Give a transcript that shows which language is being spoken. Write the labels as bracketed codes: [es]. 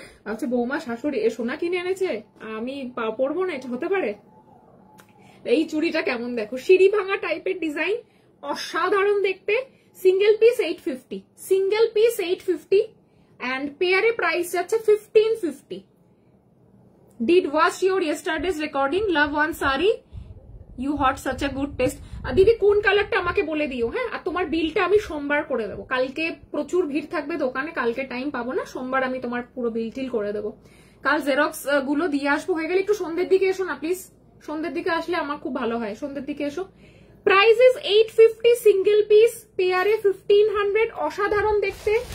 [bn] আচ্ছা বৌমা শাশুড়ি সোনা কিনে এনেছে, আমি পরবো না, এটা হতে পারে? এই চুড়িটা কেমন দেখো, সিঁড়ি ভাঙা টাইপের ডিজাইন, অসাধারণ দেখতে। Single piece 850, single piece 850 and পেয়ারে price যাচ্ছে 1550। [en] Did watch your yesterday's recording, love one sari, you had such a good taste। [bn] দিদি কোন কালারটা আমাকে বলে দিও। হ্যাঁ আর তোমার বিলটা আমি সোমবার করে দেবো, কালকে প্রচুর ভিড় থাকবে দোকানে, কালকে টাইম পাবো না, সোমবার আমি তোমার পুরো বিল টিল করে দেবো। কাল জেরক্স গুলো দিয়ে আসবো, হয়ে গেলে একটু সন্ধ্যের দিকে এসো না প্লিজ, সন্ধ্যের দিকে আসলে আমার খুব ভালো হয়, সন্ধ্যের দিকে এসো। [en] Price is 850, single piece, পেয়ারে 1500। [bn] অসাধারণ দেখতে।